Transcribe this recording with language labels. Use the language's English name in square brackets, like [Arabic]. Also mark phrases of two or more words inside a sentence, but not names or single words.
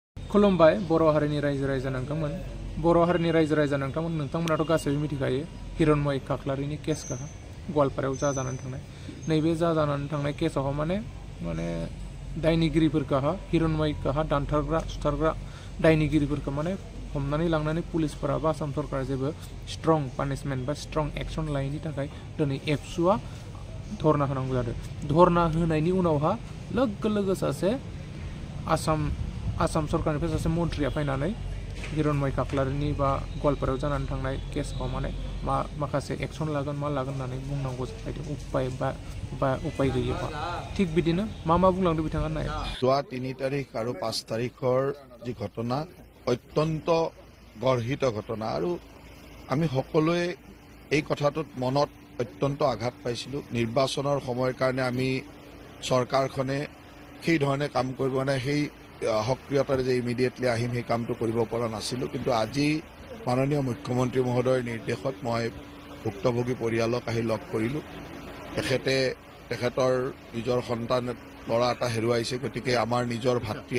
[Bodo] खुलुमबाय बर' हारिनि रायजो राजा नोंथांमोन बर' हारिनि रायजो राजा नोंथांमोनाथ' गासैबो मिथिखायो हिरण्मय खाख्लारिनि केसखौ गवालपारायाव जानानै थांनाय नैबे जानानै थांनाय केसाव माने दायनिगिरिफोरखौ हिरण्मयखौ दानथारग्रा सुथारग्रा दायनिगिरिफोरखौ माने हमनानै लांनानै पुलिसफोरा बा आसाम सरकारा जेबो [English] strong punishment [Bodo] बा [English] strong action [Bodo] लायैनि थाखाय दिनै एबसुआ धरना होनांगौ जादों धरना होनायनि उनावहा लोगो लोगो सासे आसाम सरकारनिफ्राय सासे मन्थ्रिया फैनानै हिरण्मय खाख्लारिनि बा गवालपारायाव जानानै थांनाय केसखौ माने माखासे एक्सन लागोन मा लागोन होननानै बुंनांगौ जाहैदों उपाय गैयैबा थिग बिदिनो मा बुंलांदों बिथाङा नाय [Assamese] যোৱা 3 তাৰিখ আৰু 5 তাৰিখৰ যি ঘটনা অত্যন্ত গৰ্হিত ঘটনা আৰু আমি সকলোৱে এই কথাটোত মনত অত্যন্ত আঘাত পাইছিলোঁ নিৰ্বাচনৰ সময়ৰ কাৰণে আমি চৰকাৰখনে সেই ধৰণে কাম কৰিব মানে সেই সক্ৰিয়তাৰে যে ইমিডিয়েটলি আহিম সেই কামটো কৰিব পৰা নাছিলোঁ কিন্তু আজি মাননীয় মুখ্যমন্ত্ৰী মহোদয়ৰ নিৰ্দেশত মই ভুক্তভোগী পৰিয়ালক আহি লগ কৰিলোঁ তেখেতৰ নিজৰ সন্তান ল'ৰা এটা হেৰুৱাইছে গতিকে আমাৰ নিজৰ ভাতৃ